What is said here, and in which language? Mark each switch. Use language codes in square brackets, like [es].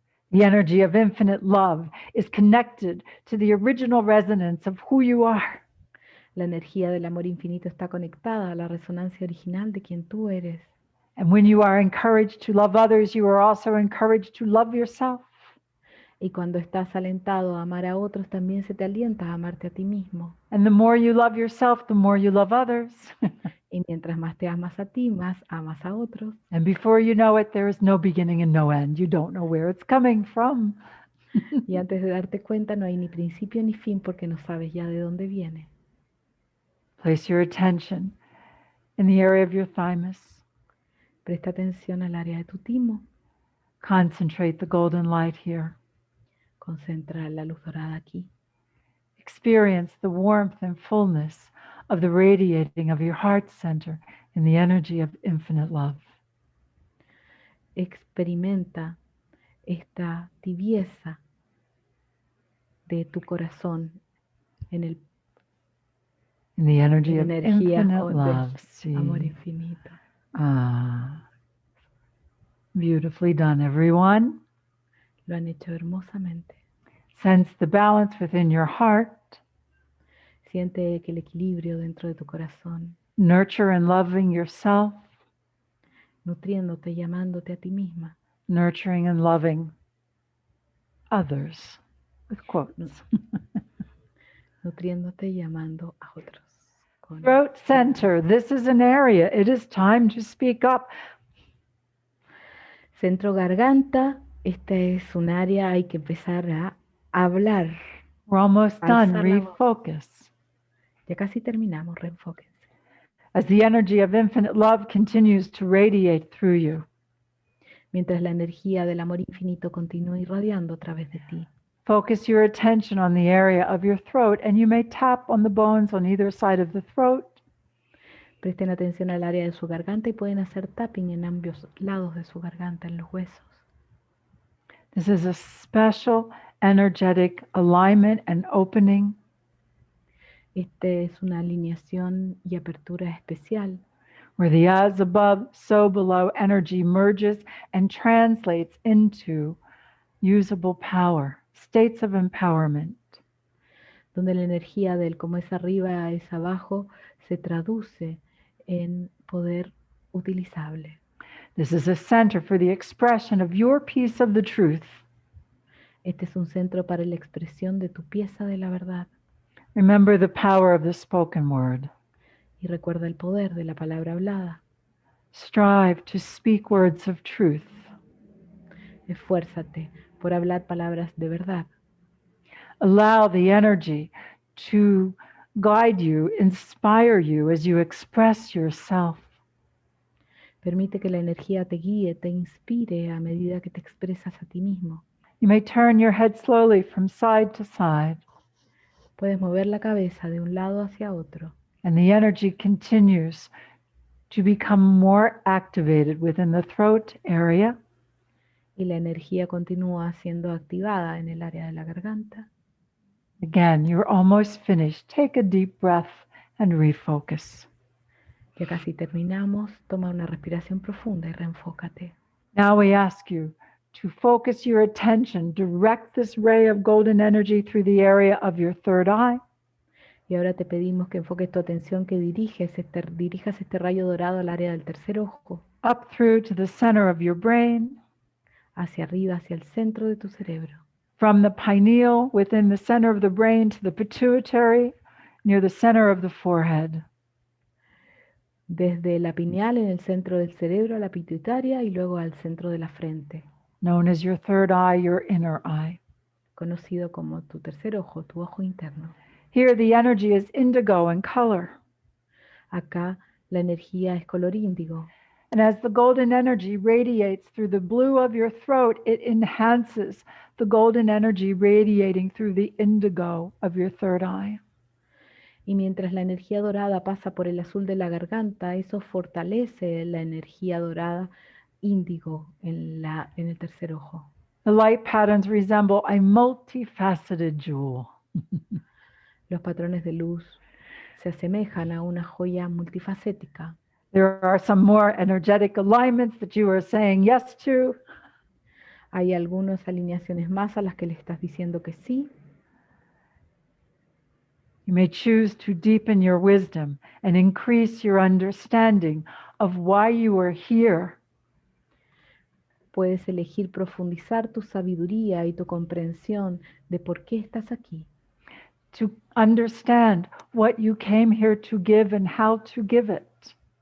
[en] The energy of infinite love is connected to the original resonance of who you are. [es] La energía del amor infinito está conectada a la resonancia original de quien tú eres. [en] And when you are encouraged to love others, you are also encouraged to love yourself. [es] Y cuando estás alentado a amar a otros, también se te alienta a amarte a ti mismo. [en] And the more you love yourself, the more you love others. [es] Y mientras más te amas a ti, más amas a otros. [en] And before you know it, there is no beginning and no end. You don't know where it's coming from. [es] Y antes de darte cuenta, no hay ni principio ni fin porque no sabes ya de dónde viene. [en] Place your attention in the area of your thymus. [es] Presta atención al área de tu timo. [en] Concentrate the golden light here. [es] Concentra la luz dorada aquí. [en] Experience the warmth and fullness of the radiating of your heart center in the energy of infinite love. [es] Experimenta esta tibieza de tu corazón en el [en] In the energy [es] en [en] of [es] energía [en] infinite [es] de [en] love. See. [es] amor infinito. [en] Ah, beautifully done, everyone. [es] Lo han hecho hermosamente. [en] Sense the balance within your heart. [es] Siente que el equilibrio dentro de tu corazón, [en] Nurture and loving yourself. [es] nutriéndote y amándote a ti misma. [en] Nurturing and loving others, with quotes. [es] Nutriéndote y amando a otros. Con [en] Throat center. This is an area. It is time to speak up. [es] Centro garganta. Esta es un área, hay que empezar a hablar. [en] We're almost done. [es] Alzar la voz. [en] Refocus. [es] Ya casi terminamos, reenfóquense. [en] As the energy of infinite love continues to radiate through you, [es] Mientras la energía del amor infinito continúa irradiando a través de ti. [en] focus your attention on the area of your throat, and you may tap on the bones on either side of the throat. [es] Presten atención al área de su garganta y pueden hacer tapping en ambos lados de su garganta, en los huesos. [en] This is a special energetic alignment and opening. [es] Este es una alineación y apertura especial, [en] Where the as above, so below energy merges and translates into usable power, states of empowerment. [es] donde la energía del como es arriba es abajo se traduce en poder utilizable. [en] This is a center for the expression of your piece of the truth. [es] Este es un centro para la expresión de tu pieza de la verdad. [en] Remember the power of the spoken word. [es] Y recuerda el poder de la palabra hablada. [en] Strive to speak words of truth. [es] Esfuérzate por hablar palabras de verdad. [en] Allow the energy to guide you, inspire you as you express yourself. [es] Permite que la energía te guíe, te inspire a medida que te expresas a ti mismo. [en] You may turn your head slowly from side to side, [es] Puedes mover la cabeza de un lado hacia otro [en] and the energy continues to become more activated within the throat area. [es] y la energía continúa siendo activada en el área de la garganta. [en] Again, you're almost finished. Take a deep breath and refocus. [es] Ya casi terminamos. Toma una respiración profunda y reenfócate. [en] Now we ask you to focus your attention, direct this ray of golden energy through the area of your third eye. [es] Y ahora te pedimos que enfoques tu atención, que dirijas este rayo dorado al área del tercer ojo, [en] Up through to the center of your brain, [es] hacia arriba, hacia el centro de tu cerebro. [en] from the pineal within the center of the brain to the pituitary near the center of the forehead. [es] Desde la pineal en el centro del cerebro a la pituitaria y luego al centro de la frente, [en] Known as your third eye, your inner eye. [es] conocido como tu tercer ojo, tu ojo interno. [en] Here the energy is indigo in color. [es] Acá la energía es color índigo. [en] And as the golden energy radiates through the blue of your throat, it enhances the golden energy radiating through the indigo of your third eye. [es] Y mientras la energía dorada pasa por el azul de la garganta, eso fortalece la energía dorada índigo en el tercer ojo. [en] The light patterns resemble a multifaceted jewel. [es] Los patrones de luz se asemejan a una joya multifacética. [en] There are some more energetic alignments that you are saying yes to. [es] Hay algunas alineaciones más a las que le estás diciendo que sí. [en] You may choose to deepen your wisdom and increase your understanding of why you are here. [es] Puedes elegir profundizar tu sabiduría y tu comprensión de por qué estás aquí. [en] To understand what you came here to give and how to give it.